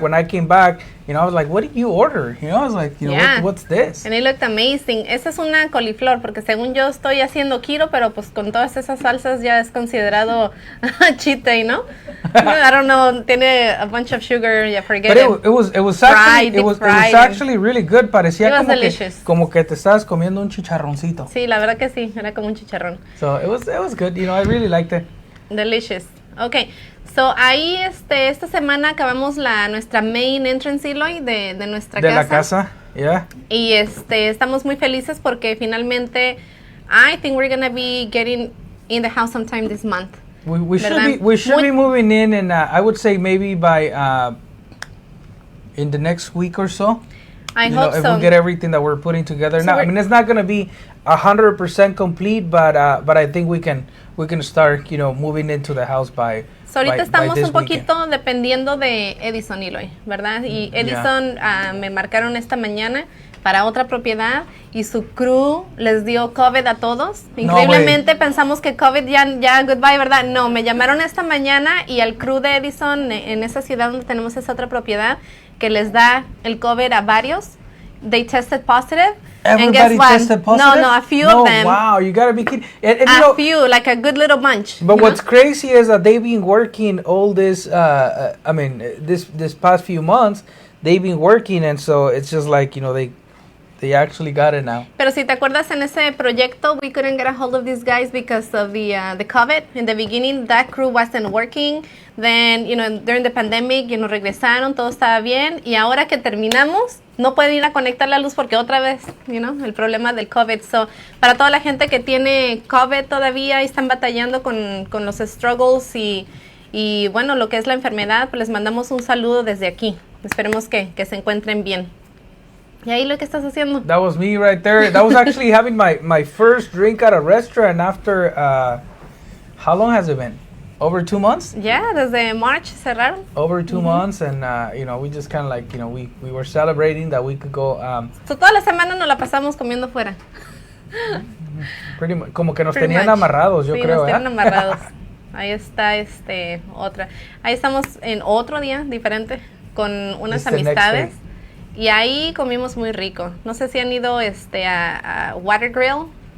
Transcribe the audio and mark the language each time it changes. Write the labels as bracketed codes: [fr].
[en] When I came back, I was like, what did you order? I was like, what's this? And it looked amazing. [es] Esa es una coliflor, porque según yo estoy haciendo keto, pero pues con todas esas salsas ya es considerado cheat day, ¿no? [en] I don't know, [es] tiene [en] a bunch of sugar, forget but it. It was actually really good. [es] Parecía como que te estabas comiendo un chicharroncito. Sí, la verdad que sí, era como un chicharrón. [en] So it was good. I really liked it. Delicious. Okay. [es] So, ahí esta semana acabamos nuestra [en] main entrance, [es] Eloy, de nuestra casa. De la casa, yeah. Y estamos muy felices porque finalmente [en] I think we're going to be getting in the house sometime this month. We should be moving in, and I would say maybe by in the next week or so. I hope so. If we get everything that we're putting together. So now, I mean, it's not going to be 100% complete, but I think we can start, moving into the house by. [es] So ahorita estamos un poquito dependiendo de Edison, Eloy, ¿verdad? Y Edison me marcaron esta mañana para otra propiedad y su crew les dio COVID a todos. Increíblemente pensamos que COVID ya goodbye, ¿verdad? No, me llamaron esta mañana y al crew de Edison en esa ciudad donde tenemos esa otra propiedad que les da el COVID a varios. [en] They tested positive. Everybody tested positive? No, a few of them. Wow, you gotta be kidding. And a few, like a good little bunch. But what's crazy is that they've been working all this, this past few months, they've been working, and so it's just like, they actually got it now. [es] Pero si te acuerdas en ese proyecto, [en] we couldn't get a hold of these guys because of the COVID. In the beginning, that crew wasn't working. Then, during the pandemic, [es] regresaron, todo estaba bien. Y ahora que terminamos, no pueden ir a conectar la luz porque otra vez, el problema del COVID. So, para toda la gente que tiene COVID todavía y están batallando con los struggles y bueno, lo que es la enfermedad, pues les mandamos un saludo desde aquí. Esperemos que se encuentren bien. ¿Y ahí lo que estás haciendo? [en] That was me right there. That was actually having my first drink at a restaurant after, how long has it been? Over 2 months? [es] Yeah, desde March cerraron. [en] Over 2 months, and we just kind of like, we were celebrating that we could go. [es] So toda la semana nos la pasamos comiendo fuera. [en] Pretty much, [es] como que nos tenían amarrados, yo creo. Sí, nos tenían amarrados. Ahí está otra. Ahí estamos en otro día diferente con unas amistades. Y ahí comimos muy rico. No sé si han ido a Water Grill.